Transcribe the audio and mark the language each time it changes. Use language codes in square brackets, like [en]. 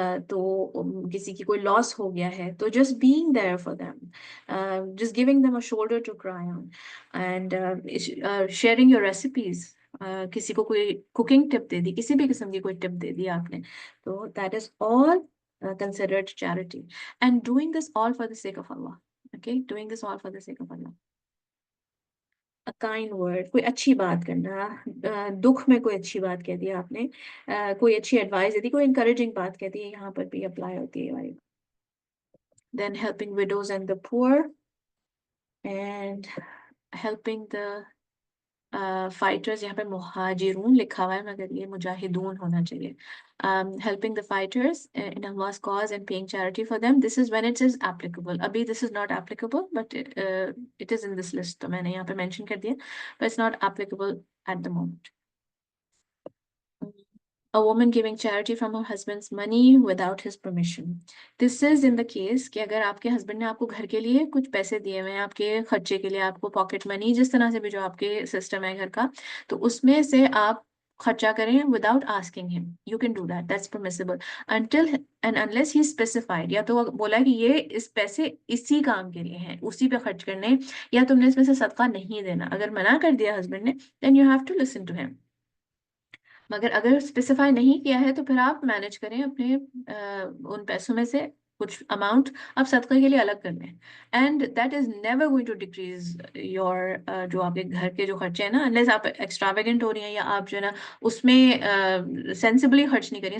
[hi] तो किसी की कोई लॉस हो गया है, [en] तो just being there for them, just giving them a shoulder to cry on, and sharing your recipes, [hi] किसी को कोई कुकिंग टिप दे दी, किसी भी किस्म की कोई टिप दे दी आपने, [en] तो that is all considered charity, and doing this all for the sake of Allah. Okay, doing this all for the sake of Allah. A kind word, [hi] कोई अच्छी बात करना, दुख में कोई अच्छी बात कह दी आपने, कोई अच्छी एडवाइस दे दी, कोई encouraging बात कह दी, यहाँ पर भी अप्लाई होती है ये वाली. [en] Then helping widows and the poor, and helping the [hi] fighters, यहाँ पे मुहाजिरून लिखा हुआ है मगर ये मुजाहिदून होना चाहिए. [en] Helping the fighters in Allah's cause and paying charity for them, this is when it is applicable. अभी this is not applicable, but it is in this list, [hi] तो मैंने यहाँ पे mention कर दिया, [en] but it's not applicable at the moment. A woman giving charity from her husband's money without his permission. This is in the case [hi] कि अगर आपके husband ने आपको घर के लिए कुछ पैसे दिए हुए हैं, आपके खर्चे के लिए, आपको पॉकेट मनी, जिस तरह से भी जो आपके सिस्टम है घर का, तो उसमें से आप खर्चा करें [en] without asking him. You can do that. That's permissible. Until and unless he specified. [hi] या तो बोला कि ये इस पैसे इसी काम के लिए हैं, उसी पे खर्च करने, या तुमने इसमें से सदका नहीं देना. अगर मना कर दिया हस्बैंड ने, [en] then you have to listen to him. [hi] मगर अगर स्पेसिफाई नहीं किया है तो फिर आप मैनेज करें अपने उन पैसों में से कुछ अमाउंट आप सदका के लिए अलग कर लें. [en] and that is never going to decrease your [hi] जो आपके घर के जो खर्चे हैं ना, अनलेस आप एक्स्ट्रावेगेंट हो रही हैं या आप जो है ना उसमें सेंसिबली खर्च नहीं करिए.